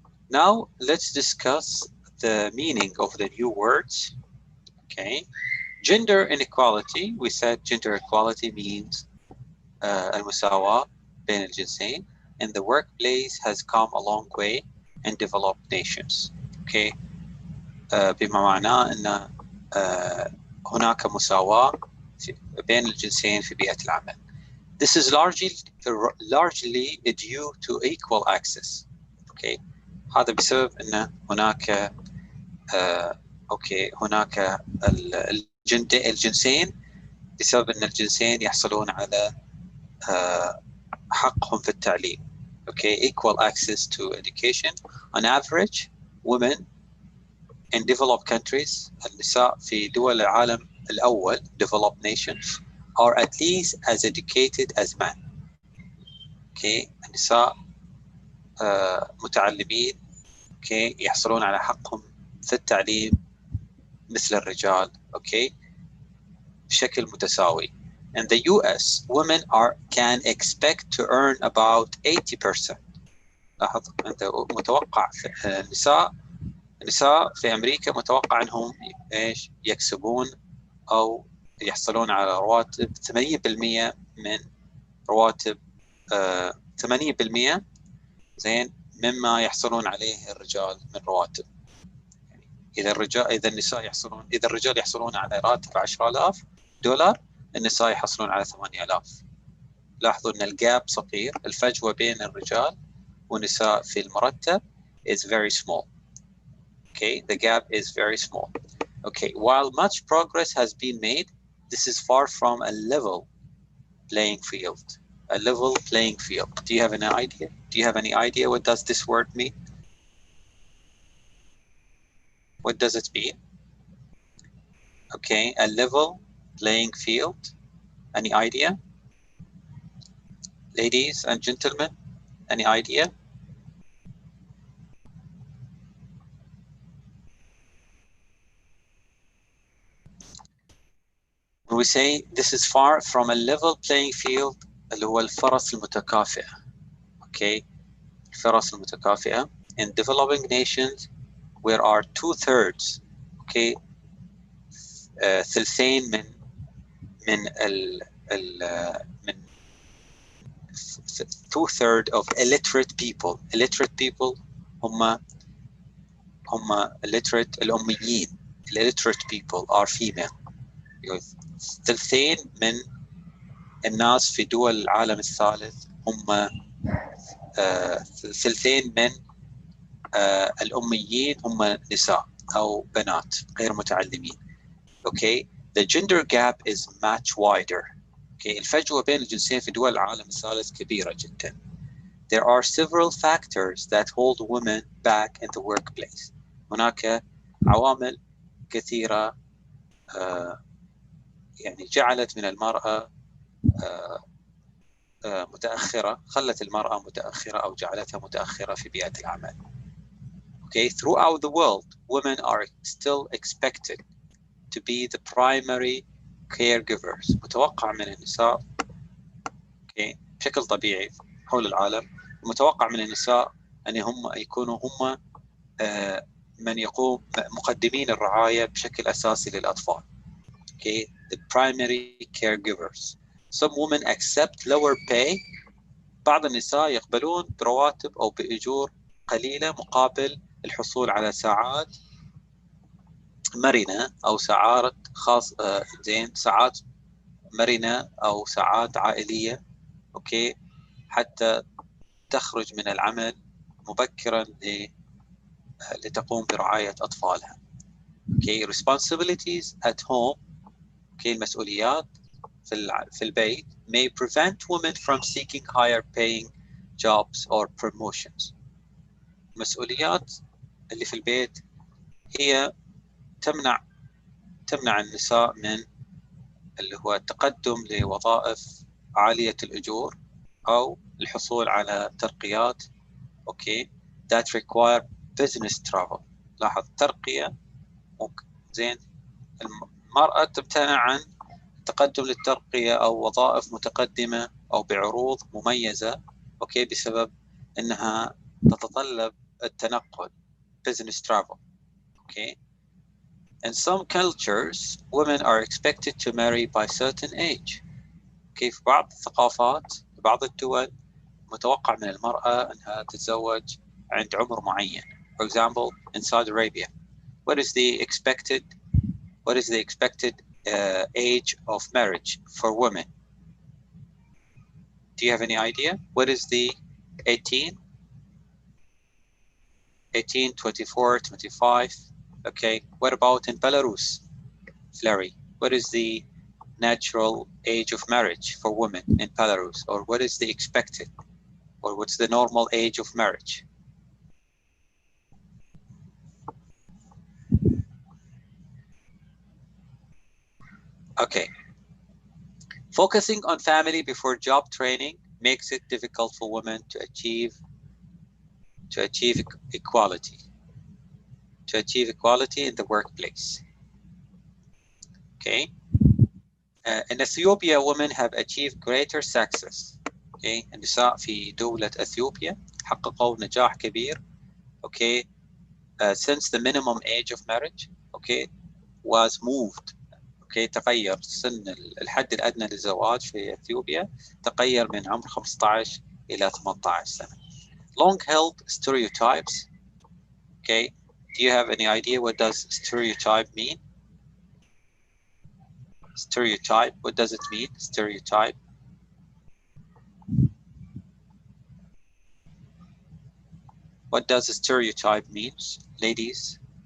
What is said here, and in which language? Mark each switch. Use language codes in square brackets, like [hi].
[en] Now let's discuss the meaning of the new words. Okay, gender inequality. We said gender equality means [ar] المساواة بين الجنسين [en] in the workplace has come a long way in developed nations. [ar] Okay, بما معناه أن هناك مساواة بين الجنسين في بيئة العمل. [en] This is largely due to equal access. [ar] Okay, هذا بسبب أن هناك هناك الجنسين بسبب أن الجنسين يحصلون على حقهم في التعليم. [en] Okay, equal access to education. On average, women in developed countries, [ar] النساء في دول العالم الأول, [en] developed nations, are at least as educated as men. [ar] Okay, النساء متعلمين. Okay, يحصلون على حقهم في التعليم مثل الرجال. Okay, بشكل متساوي. [en] In the US, women can expect to earn about 80%. [ar] لاحظ أنت متوقع النساء في أمريكا متوقع أنهم إيش يكسبون أو يحصلون على رواتب 8% من رواتب 80% زين مما يحصلون عليه الرجال من رواتب. يعني إذا الرجال يحصلون على راتب $10,000، النساء يحصلون على 8,000. لاحظوا أن الجاب صغير، الفجوة بين الرجال والنساء في المرتب [en] is very small. Okay, the gap is very small. Okay, while much progress has been made, this is far from a level playing field. A level playing field. Do you have any idea? Do you have any idea what does this word mean? What does it mean? Okay, a level playing field. Any idea? Ladies and gentlemen, any idea? When we say this is far from a level playing field, [ar] اللي هو الفرص المتكافئة. Okay, الفرص المتكافئة. [en] In developing nations, where are 2/3, okay, [ar] ثلثين من [en] 2/3 of illiterate people. Illiterate people هم illiterate الأميين. Illiterate people are female. [ar] ثلثين من الناس في دول العالم الثالث هم ثلثين من الأميين هم نساء أو بنات غير متعلمين. [en] Okay, the gender gap is much wider. [ar] Okay, الفجوة بين الجنسين في دول العالم الثالث كبيرة جدا. [en] there are several factors that hold women back in the workplace. [ar] هناك عوامل كثيرة يعني جعلت من المرأة متأخرة، خلت المرأة متأخرة أو جعلتها متأخرة في بيئة العمل. [en] Okay, throughout the world, women are still expected to be the primary caregivers. [ar] متوقع من النساء okay, بشكل طبيعي حول العالم، متوقع من النساء أن هم يكونوا هم من يقوم مقدمين الرعاية بشكل أساسي للأطفال. [en] Okay, the primary caregivers. Some women accept lower pay. [ar] بعض النساء يقبلون برواتب أو بأجور قليلة مقابل الحصول على ساعات مرنة أو ساعات خاص ساعات مرنة أو ساعات عائلية. أوكي، حتى تخرج من العمل مبكرا لتقوم برعاية أطفالها. [en] Okay, responsibilities at home. Okay, [ar] المسؤوليات في البيت [en] may prevent women from seeking higher paying jobs or promotions. [ar] المسؤوليات اللي في البيت هي تمنع النساء من اللي هو التقدم لوظائف عالية الأجور أو الحصول على ترقيات okay [en] that require business travel. [ar] لاحظ ترقية زين، المرأة تمتنع عن التقدم للترقية أو وظائف متقدمة أو بعروض مميزة أوكي بسبب أنها تتطلب التنقل [en] business travel. Okay. In some cultures, women are expected to marry by certain age. Okay. [ar] في بعض الثقافات في بعض الدول متوقع من المرأة أنها تتزوج عند عمر معين. [en] For example, in Saudi Arabia, what is the expected age of marriage for women? Do you have any idea? What is the 18, 24, 25? Okay. What about in Belarus, Larry? What is the natural age of marriage for women in Belarus? Or what is the expected? Or what's the normal age of marriage? Okay. Focusing on family before job training makes it difficult for women to achieve equality. To achieve equality in the workplace. Okay. In Ethiopia, women have achieved greater success. Okay. [ar] النساء في دولة أثيوبيا حققوا نجاح كبير. [en] Okay. Since the minimum age of marriage, okay, was moved. Okay. [ar] تغير سن الحد الأدنى للزواج في أثيوبيا تغير من عمر 15 إلى 18 سنة. [en] Long-held stereotypes. Okay. Do you have any idea what does stereotype mean? Stereotype, what does it mean? Stereotype. What does a stereotype mean, ladies?